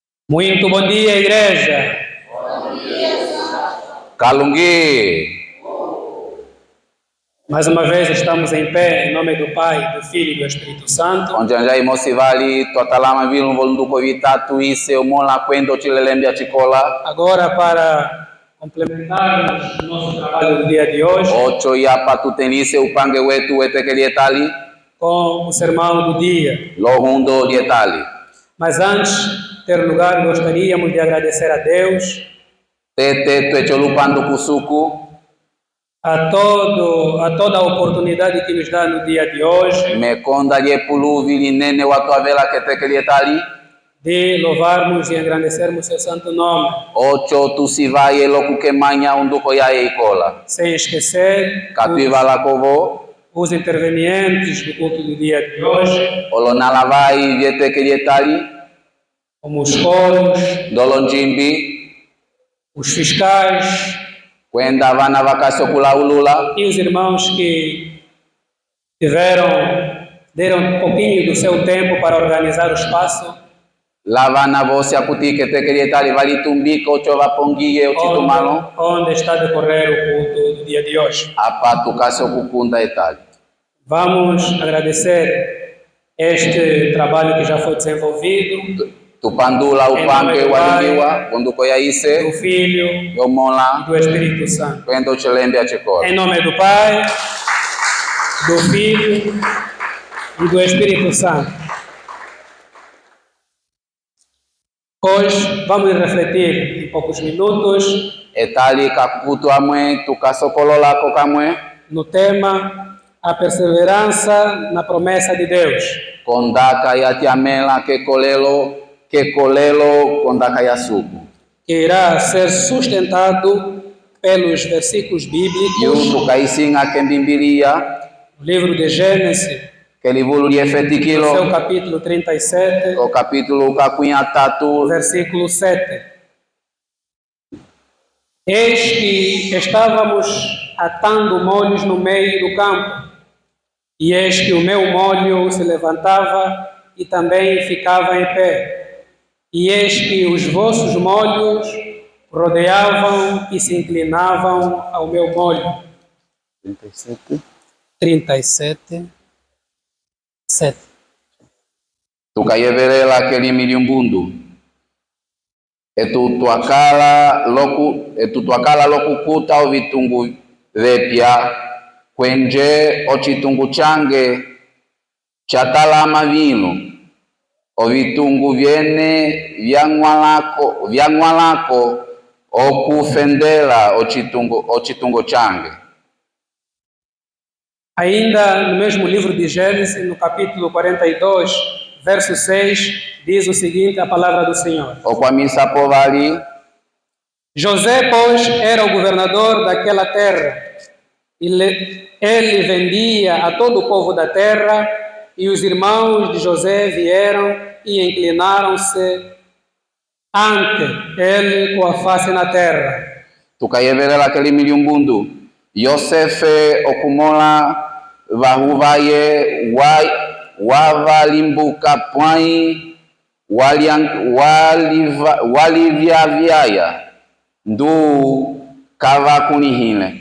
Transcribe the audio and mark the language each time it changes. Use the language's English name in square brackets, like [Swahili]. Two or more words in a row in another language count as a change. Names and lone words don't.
[Portuguese] Muito bom dia, igreja. Bom dia, Kalungi. Mais uma vez estamos em pé, em nome do Pai, do Filho e do Espírito Santo. [Umbundu] Onjanja imosivali twatalama vilu volunduko vitatu ise umola kwendo chilelembia chikola. [Portuguese] Agora para complementarmos o nosso trabalho do dia de hoje. [Umbundu] Ocho yapa tutenise upange wetu wetekelietali. [Portuguese] Com o sermão do dia. [Umbundu] Lohundo lietali. [Portuguese] Mas antes de ter lugar, gostaríamos de agradecer a Deus. [Umbundu] Tete tuecholupando kusuku. [Portuguese] A toda a oportunidade que nos dá no dia de hoje. [Umbundu] Mekonda liepulu vilinene watu avela ketekelietali. [Portuguese] De louvarmos e engrandecermos seu santo nome. [Umbundu] Ocho tusivaye lokukemanya unduko yae ikola. [Portuguese] Sem esquecer [Umbundu] Katuivala kovo. [Portuguese] Os intervenientes do culto do dia de hoje. [Umbundu] Olonalavai vietekelietali. [Portuguese] Como os coros. [Umbundu] Dolonjimbi. [Portuguese] Os fiscais. [Umbundu] Kwenda vana vakasokulaulula. [Portuguese] E os irmãos que deram um pouquinho do seu tempo para organizar o espaço. [Umbundu] Lavana voce akutike tekelietali valitumbika ocho vapongie ochitumano. [Portuguese] Onde está a decorrer o culto do dia de hoje. [Umbundu] Apa tukasokukunda etali. [Portuguese] Vamos agradecer este trabalho que já foi desenvolvido. [Umbundu] Tupandula upange walingiwa konduko yaise [Portuguese] do Filho [Umbundu] yomola [Portuguese] e do Espírito Santo. [Umbundu] kwendo chilembia chikola. [Portuguese] Em nome do Pai, do Filho e do Espírito Santo. Hoje vamos refletir em poucos minutos [Umbundu] Etali kakutu amwe tukasokolola kokamwe [Portuguese] no tema a perseverança na promessa de Deus. [Umbundu] kondaka yatiamela kekolelo kondaka yasuku. [Portuguese] Que irá ser sustentado pelos versículos bíblicos. [Umbundu] Yutu kaisinga kembimbilia. [Portuguese] O livro de Gênesis. Que livro de efetikilo. Seu capítulo 37. O capítulo kakunhatatu. Versículo 7. Eis que estávamos atando molhos no meio do campo, e eis que o meu molho se levantava e também ficava em pé. E eis que os vossos molhos rodeavam e se inclinavam ao meu molho. 37. 7. [Umbundu] Tukayeverela aquele miliumbundu. Etutuakala lokukuta ovitungu vepya kwenje ochitungu change chatalama vinu. Ovitungu vyene vyang'walako okufendela ochitungu change. [Portuguese] Ainda no mesmo livro de Gênesis, no capítulo 42, verso 6, diz o seguinte, a palavra do Senhor. José, pois, era o governador daquela terra. Ele vendia a todo o povo da terra, e os irmãos de José vieram e inclinaram-se ante ele com a face na terra. [Umbundu] Tukayeverela aquele miliumbundu. Yosefe okumola vahuvaye wavalimbuka pwai walivyavyaye ndu kavakunihile.